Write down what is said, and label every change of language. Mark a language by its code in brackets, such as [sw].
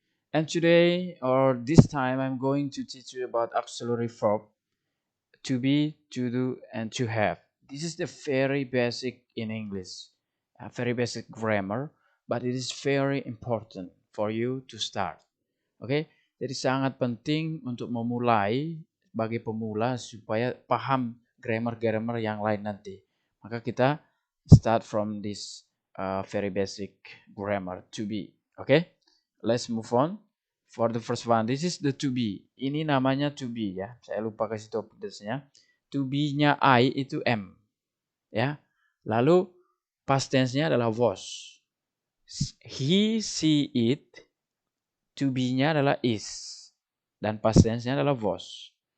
[en] And today, or this time, I'm going to teach you about auxiliary verb to be, to do, and to have. This is the very basic in English, a very basic grammar, but it is very important for you to start. [id] Oke, jadi sangat penting untuk memulai sebagai pemula supaya paham grammar-grammar yang lain nanti. Maka kita [en] start from this very basic grammar to be. Oke, let's move on. For the first one, this is the to be. [id] Ini namanya to be ya. Saya lupa kasih topiknya. To be-nya I itu am. Ya. Lalu past tense-nya adalah was. He, she, it. To be-nya adalah is. Dan past tense-nya adalah was.